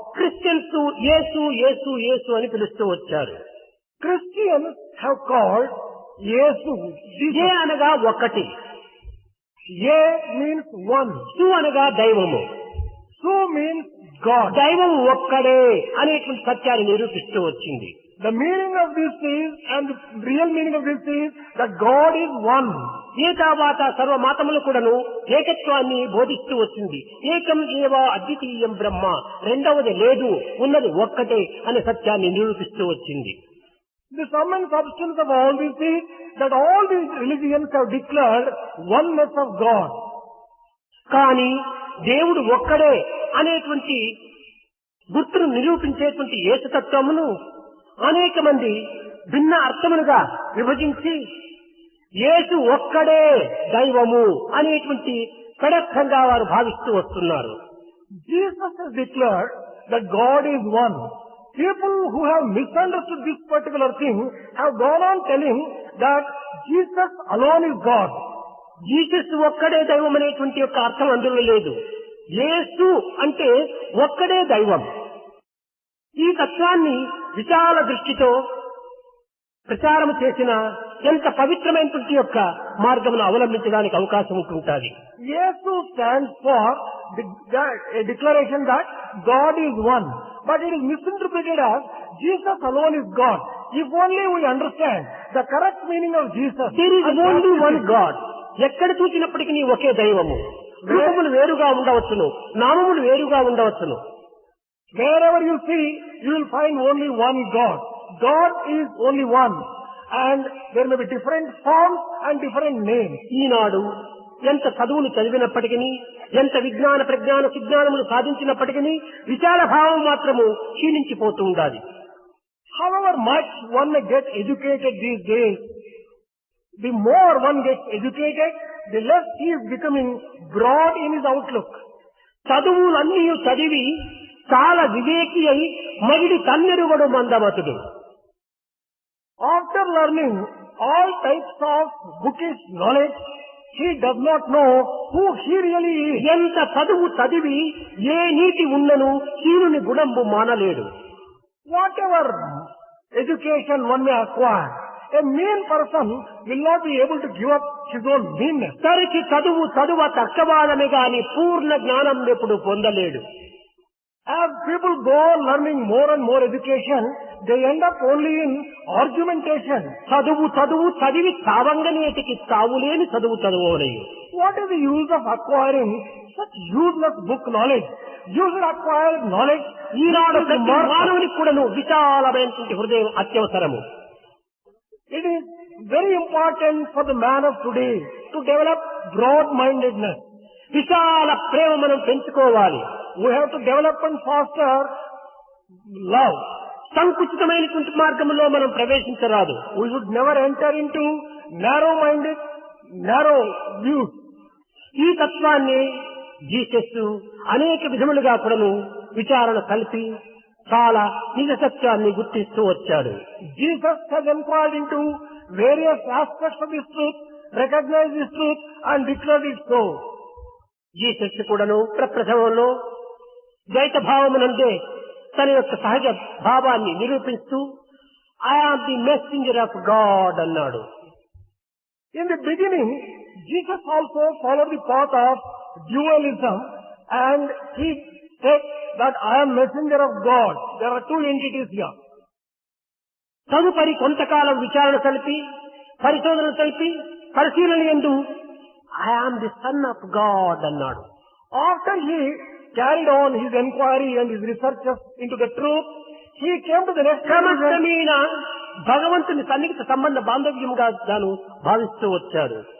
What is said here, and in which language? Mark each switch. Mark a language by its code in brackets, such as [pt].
[te] Christians యేసు యేసు యేసు అని పిలుస్తూ వచ్చారు. [en] Christians have called Yesu. [te] ఏ అనగా ఒకటి, [en] Ye means one. [te] సు అనగా దైవము, [en] Su means God. [te] దైవం ఒక్కడే అనేటువంటి సత్యాన్ని నిరూపిస్తూ వచ్చింది. [en] The meaning of this is, and the real meaning of this is, that God is one. [te] ఏతావాత సర్వమాతములు కూడాను ఏకత్వాన్ని బోధిస్తూ వచ్చింది. ఏకం ఏవ అద్వితీయం బ్రహ్మ, రెండవది లేదు, ఉన్నది ఒక్కటే అనే సత్యాన్ని నిరూపిస్తూ వచ్చింది. [en] The sum and substance of all this is that all these religions have declared oneness of God. [te] కానీ దేవుడు ఒక్కడే అనేటువంటి గుర్తును నిరూపించేటువంటి యేసుతత్వమును అనేక మంది భిన్న అర్థములుగా విభజించి యేసు ఒక్కడే దైవము అనేటువంటి కడర్థంగా వారు భావిస్తూ వస్తున్నారు. [en] Jesus has declared that God is one. People who have misunderstood this particular thing have gone on telling that Jesus alone is God. [te] Jesus ఒక్కడే దైవం అనేటువంటి యొక్క అర్థం అందులో లేదు. యేసు అంటే ఒక్కడే దైవం. ఈ తత్వాన్ని విశాల దృష్టితో ప్రచారం చేసిన ఎంత పవిత్రమైనటువంటి యొక్క మార్గమును అవలంబించడానికి అవకాశం ఉంటుంటుంది. [en] Yesu stands for a declaration that God is one, but it is misinterpreted as Jesus alone is God. If only we understand the correct meaning of Jesus. There is only one God. [te] ఎక్కడ చూసినప్పటికీ ఒకే దైవము. రూపములు వేరుగా ఉండవచ్చును, నామములు వేరుగా ఉండవచ్చును. [en] Wherever you see, you will find only one God. God is only one, and there may be different forms and different names. [te] ఈనాడు ఎంత చదువులు చదివినప్పటికీ, ఎంత విజ్ఞాన ప్రజ్ఞాన సుజ్ఞానములు సాధించినప్పటికీ విచార భావం మాత్రము క్షీణించిపోతూ ఉండాలి. [en] However much one may get educated these days, the more one gets educated, the less he is becoming broad in his outlook. [te] చదువులన్నీ చదివి చాలా వివేకి అయి మగిడి తన్నెరుగడు మందమతుడు. [en] After learning all types of bookish knowledge, he does not know who he really is. [te] ఎంత చదువు చదివి ఏ నీతి ఉన్నను హీనుని గుణంబు మానలేడు. [en] Whatever education one may acquire, a mean person will not be able to give up his own meanness. [te] తరికి చదువ తక్కవాడమే గాని పూర్ణ జ్ఞానం ఎప్పుడు పొందలేడు. [en] As people go on learning more and more education, they end up only in argumentation. [te] చదువు చదివి చావంగనేటికి చావులేని చదువులేవు. [en] What is the use of acquiring such useless book knowledge? You should acquire knowledge. [te] ఈనాడు ప్రతి మానవునికి కూడాను విశాలమైనటువంటి హృదయం అత్యవసరము. [en] It is very important for the man of today to develop broad-mindedness. [te] విశాల ప్రేమ మనం పెంచుకోవాలి. [en] We have to develop and foster love. [te] సంకుచితమైనటువంటి మార్గంలో మనం ప్రవేశించరాదు. [en] We should never enter into narrow-minded, narrow views. [te] ఈ తత్వాన్ని జీసస్ అనేక విధములుగా కూడాను విచారణ కలిపి చాలా నిజ సత్యాన్ని గుర్తిస్తూ వచ్చాడు. [en] Jesus has inquired into various aspects of this truth, recognized this truth and declared it so. [te] Jesus కూడాను ప్రప్రథమంలో ద్వైత భావమునందే తన యొక్క సహజ భావాన్ని నిరూపిస్తూ [en] I am the messenger of God [te] అన్నాడు. [en] In the beginning, Jesus also followed the path of dualism, and he said that I am messenger of God. There are two entities here. [te] తదుపరి కొంతకాలం విచారణ కలిపి పరిశోధన కలిపి పరిశీలన యందు [en] I am the son of God [te] అన్నాడు. [en] After he carried on his inquiry and his researches into the truth, he came to the next conclusion. [te] క్రమక్రమేణా భగవంతుని సన్నిహిత సంబంధ బాంధవ్యంగా తాను భావిస్తూ వచ్చాడు.